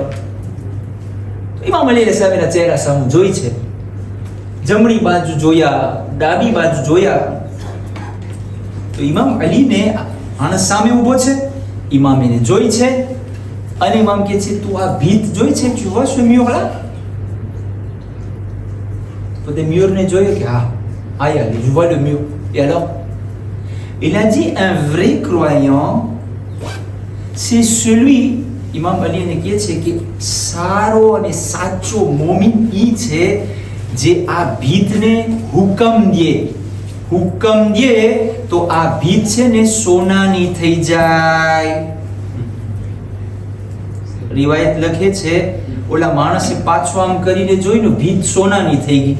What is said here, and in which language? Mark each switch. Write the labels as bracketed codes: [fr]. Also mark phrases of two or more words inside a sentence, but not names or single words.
[gu] ઇમામ અલી સાહેબના ચહેરા સામે જોઈ છે, જમણી બાજુ જોયા, ડાબી બાજુ જોયા, તો ઇમામ અલીને માણસ સામે ઊભો છે, ઇમામ એને જોઈ છે અને ઇમામ કહે છે તું આ ભીત જોઈ છે? [fr] Tu vois ce mur là? [gu] તો તે mur ને જોયો કે હા, [fr] allez, je vois le mur. Et alors? Il a dit un vrai croyant, c'est celui, [gu] ઇમામ અલી એને કહે છે કે સારો અને સાચો મોમિન ઈ છે જે આ ભીતને હુકમ દે તો આ ભીત છે ને સોનાની થઈ જાય. રિવાયત લખે છે ઓલા માણસે પાછો આમ કરીને જોયું, ભીત સોનાની થઈ ગઈ.